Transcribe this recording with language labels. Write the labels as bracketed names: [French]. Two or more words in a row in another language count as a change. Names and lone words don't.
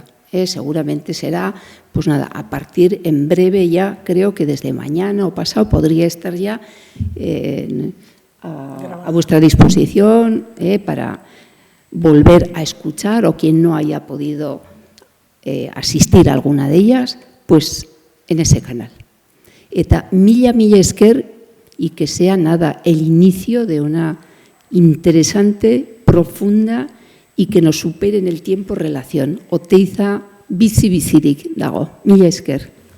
[Spanish] Seguramente será, pues nada, a partir en breve ya, creo que desde mañana o pasado podría estar ya a vuestra disposición para volver a escuchar, o quien no haya podido asistir a alguna de ellas, pues en ese canal. [Basque] Eta mila esker, [Spanish] y que sea nada el inicio de una interesante, profunda y que nos supere en el tiempo relación. [Basque] Oteiza bizi-bizirik dago. Mila esker.